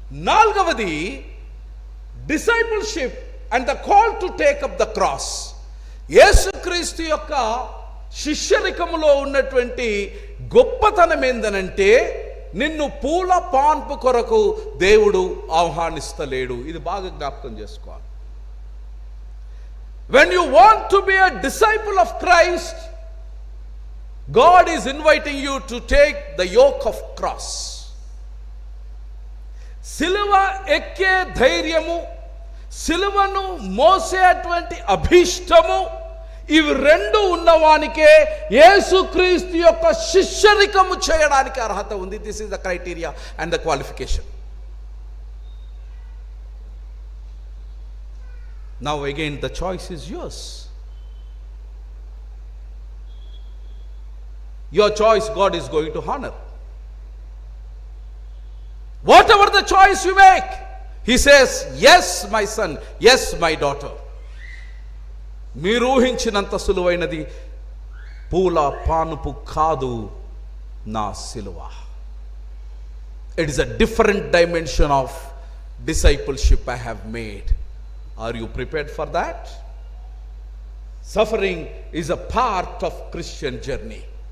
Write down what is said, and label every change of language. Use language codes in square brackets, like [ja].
[te] 4వది [en] Discipleship and the call to take up the cross. [te] యేసుక్రీస్తు యొక్క శిష్యరికములో ఉన్నటువంటి గొప్పతనం ఏందనంటే, నిన్ను పూల పాన్పు కొరకు దేవుడు ఆహ్వానిస్తలేడు. ఇది బాగా జ్ఞాపకం చేసుకోవాలి. [en] When you want to be a disciple of Christ, God is inviting you to take the yoke of cross. [te] సిలువ ఎక్కే ధైర్యము, సిలువను మోసేటువంటి అభిష్టము, ఇవి 2 ఉన్నవానికే యేసుక్రీస్తు యొక్క శిష్యరికము చేయడానికి అర్హత ఉంది. [en] This is the criteria and the qualification. Now again the choice is yours. Your choice God is going to honor. Whatever the choice you make, He says, yes my son, yes my daughter. [te] మీరు ఊహించినంత సులువైనది పూల పానుపు కాదు నా సిలువ. [en] It is a different dimension of discipleship I have made. Are you prepared for that? Suffering is a part of Christian journey.